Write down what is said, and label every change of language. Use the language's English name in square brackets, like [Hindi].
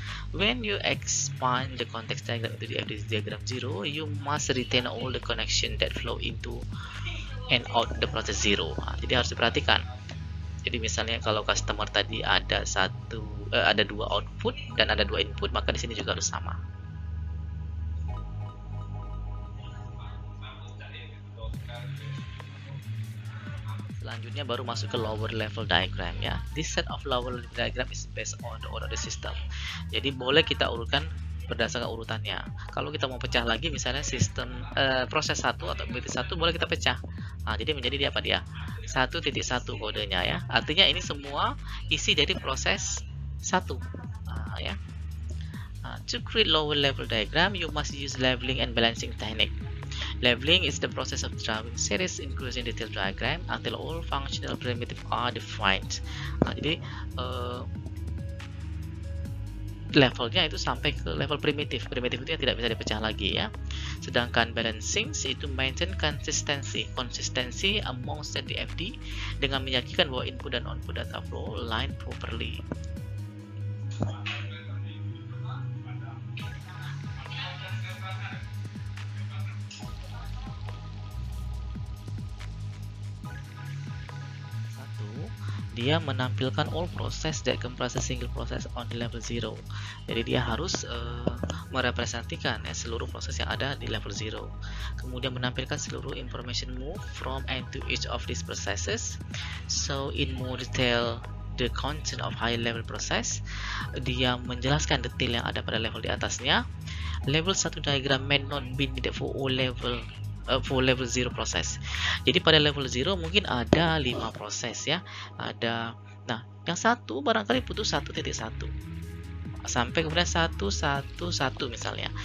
[English] When you expand the context diagram into the FDC diagram zero, you must retain all the connection that flow into and out the process zero. [Indonesian] Nah, jadi harus diperhatikan. Jadi misalnya kalau customer tadi ada ada 2 output dan ada 2 input, maka di sini juga harus sama. Selanjutnya baru masuk ke lower level diagram ya. [English] This set of lower level diagram is based on the order of the system. [Indonesian] Jadi boleh kita urutkan berdasarkan urutannya. Kalau kita mau pecah lagi, misalnya sistem proses 1 atau activity 1 boleh kita pecah. Nah, jadi menjadi dia apa dia? 1.1 kodenya ya. Artinya ini semua isi dari proses 1. [English] Nah, ya. To create lower level diagram, you must use leveling and balancing technique. Leveling is the process of drawing series including detailed diagram until all functional primitives are defined. [Indonesian] Nah, jadi levelnya itu sampai ke level primitif. Primitif itu yang tidak bisa dipecah lagi ya. Sedangkan [English] balancing itu maintain konsistensi among set DFD [Indonesian] dengan meyakinkan bahwa [English] input dan output data flow line properly. [Indonesian] Dia menampilkan [English] all process that comprise a single process on the level 0. [Indonesian] Jadi dia harus merepresentasikan seluruh proses yang ada di level 0. Kemudian menampilkan seluruh [English] information move from and to each of these processes. So in more detail the content of high level process. [Indonesian] Dia menjelaskan detail yang ada pada level di atasnya. [English] Level 1 diagram may not be needed for all level for level 0 proses. [Indonesian] Jadi pada level 0 mungkin ada 5 proses ya. Nah, yang satu barangkali butuh 1.1 sampai kemudian 1.1.1 misalnya.